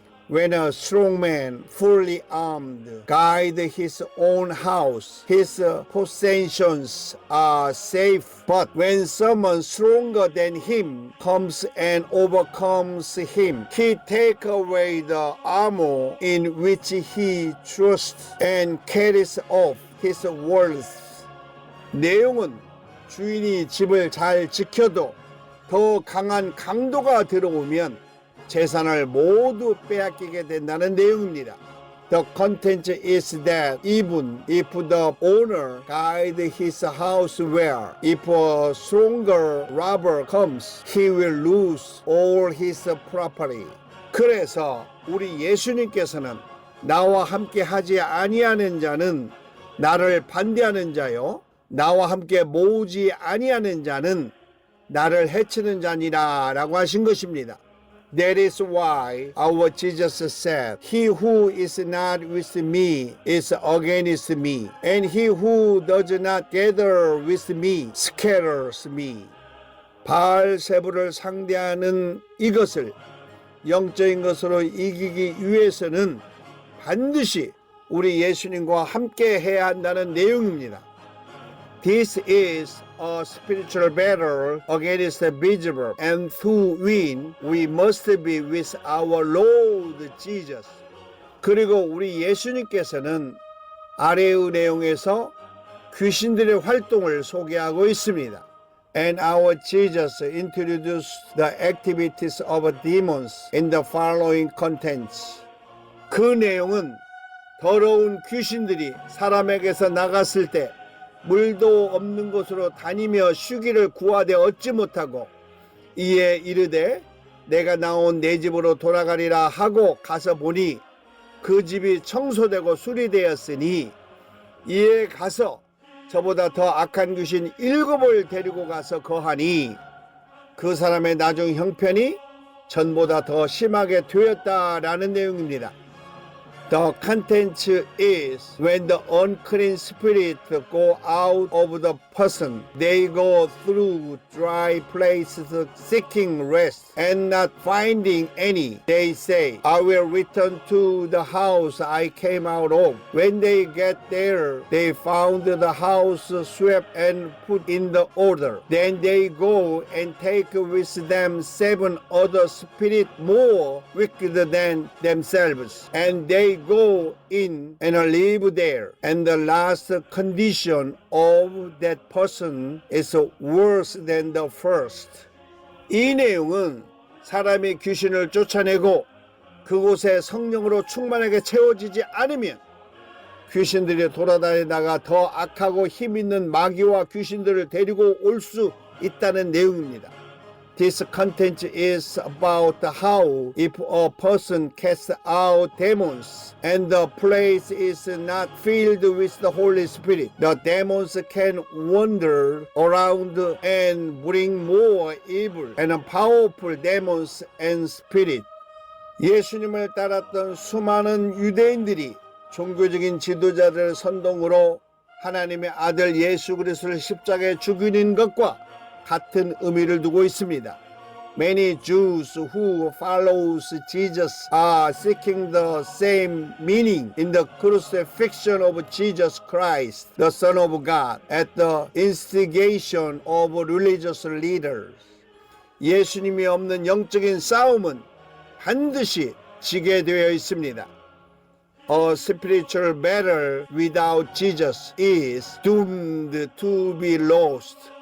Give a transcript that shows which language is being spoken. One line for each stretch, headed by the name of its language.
English: When a strong man, fully armed, guides his own house, his possessions are safe. But when someone stronger than him comes and overcomes him, he takes away the armor in which he trusts and carries off his wealth.
Korean: 내용은 주인이 집을 잘 지켜도 더 강한 강도가 들어오면 재산을 모두 빼앗기게 된다는 내용입니다.
English: The content is that even if the owner guides his house well, if a stronger robber comes, he will lose all his property.
Korean: 그래서 우리 예수님께서는 나와 함께 하지 아니하는 자는 나를 반대하는 자요, 나와 함께 모으지 아니하는 자는 나를 해치는 자니라 라고 하신 것입니다.
English: That is why our Jesus said, he who is not with me is against me, and he who does not gather with me scatters me.
Korean: 바알세불을 상대하는 이것을 영적인 것으로 이기기 위해서는 반드시 우리 예수님과 함께 해야 한다는 내용입니다.
English: This is a spiritual battle against the visible, and to win, we must be with our Lord Jesus.
Korean: 그리고 우리 예수님께서는 아래의 내용에서 귀신들의 활동을 소개하고 있습니다.
English: And our Jesus introduced the activities of demons in the following contents.
Korean: 그 내용은 더러운 귀신들이 사람에게서 나갔을 때 물도 없는 곳으로 다니며 쉬기를 구하되 얻지 못하고 이에 이르되 내가 나온 내 집으로 돌아가리라 하고 가서 보니 그 집이 청소되고 수리되었으니 이에 가서 저보다 더 악한 귀신 7을 데리고 가서 거하니 그 사람의 나중 형편이 전보다 더 심하게 되었다라는 내용입니다.
English: The content is when the unclean spirit go out of the person, they go through dry places seeking rest and not finding any. They say, I will return to the house I came out of. When they get there, they found the house swept and put in the order. Then they go and take with them 7 other spirits more wicked than themselves, and they go in and live there. And the last condition of that person is worse than the first.
Korean: 이 내용은 사람이 귀신을 쫓아내고 그곳에 성령으로 충만하게 채워지지 않으면 귀신들이 돌아다니다가 더 악하고 힘있는 마귀와 귀신들을 데리고 올 수 있다는 내용입니다.
English: This content is about how if a person casts out demons and the place is not filled with the Holy Spirit, the demons can wander around and bring more evil and powerful demons and spirits.
Korean: 예수님을 따랐던 수많은 유대인들이 종교적인 지도자들 선동으로 하나님의 아들 예수 그리스도를 십자가에 죽이는 것과 같은 의미를 두고 있습니다.
English: Many Jews who follows Jesus are seeking the same meaning in the crucifixion of Jesus Christ, the Son of God, at the instigation of religious leaders.
Korean: 예수님이 없는 영적인 싸움은 반드시 지게 되어 있습니다.
English: A spiritual battle without Jesus is doomed to be lost.